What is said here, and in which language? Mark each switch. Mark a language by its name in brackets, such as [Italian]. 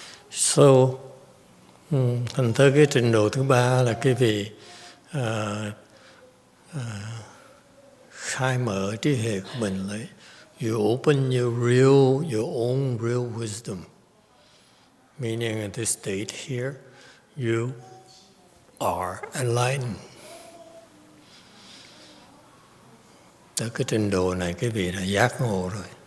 [Vietnamese] So, thành tới cái trình độ thứ ba là cái vị khai mở trí hệ của mình lại. [English] You open your own real wisdom. Meaning at this state here, you are enlightened. [Vietnamese] Tới cái trình độ này cái vị đã giác ngộ rồi.